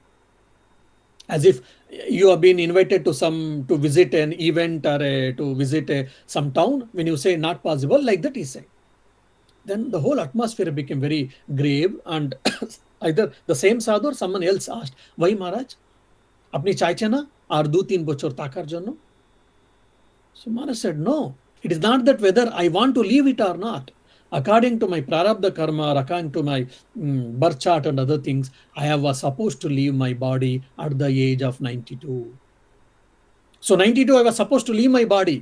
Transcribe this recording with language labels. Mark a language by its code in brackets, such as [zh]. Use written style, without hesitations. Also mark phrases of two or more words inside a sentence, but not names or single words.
[en] As if you have been invited to visit an event or to visit some town. When you say not possible, like that he said. Then the whole atmosphere became very grave, and either the same sadhu or someone else asked, "Why, Maharaj? [bn] আপনি চাইছে না আর দু তিন বছর থাকার জন্য?" [en] So Maharaj said, "No, it is not that whether I want to leave it or not. According to my [sa] प्रारब्ध कर्म, [en] or according to my birth chart and other things, I was supposed to leave my body at the age of 92. So 92, I was supposed to leave my body.